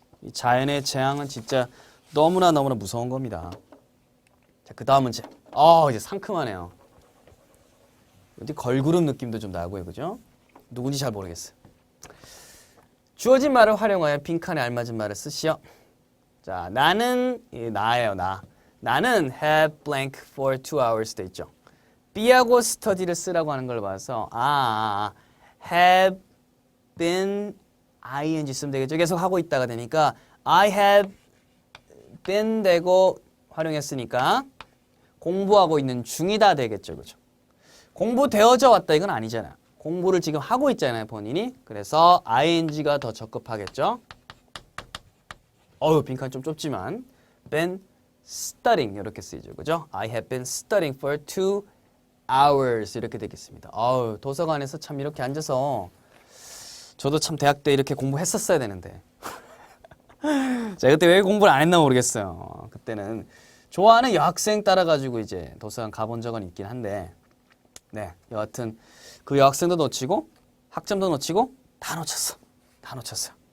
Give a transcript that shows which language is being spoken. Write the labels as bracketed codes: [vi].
[ko] 이 자연의 재앙은 진짜 너무나 무서운 겁니다. 자, 그 다음 문제. 이제 상큼하네요. 어디 걸그룹 느낌도 좀 나고요. 그죠? 누군지 잘 모르겠어요. 주어진 말을 활용하여 빈칸에 알맞은 말을 쓰시오. 자, 나는 나예요. [en] 나는 have blank for 2 hours [ko] 돼 있죠. B하고 study를 쓰라고 하는 걸 봐서 have been ing 쓰면 되겠죠. 계속 하고 있다가 되니까 I have been 되고 활용했으니까 공부하고 있는 중이다 되겠죠. 그죠? 공부되어져 왔다 이건 아니잖아요. 공부를 지금 하고 있잖아요. 본인이. 그래서 ing가 더 적합하겠죠. 빈칸 좀 좁지만 been studying 이렇게 쓰이죠. 그죠? [en] I have been studying for 2 hours [ko] 이렇게 되겠습니다. 도서관에서 참 이렇게 앉아서 저도 참 대학 때 이렇게 공부했었어야 되는데 제가 그때 왜 공부를 안 했나 모르겠어요. 그때는 좋아하는 여학생 따라가지고 이제 도서관 가본 적은 있긴 한데, 네, 여하튼 그 여학생도 놓치고 학점도 놓치고 다 놓쳤어. 다 놓쳤어요.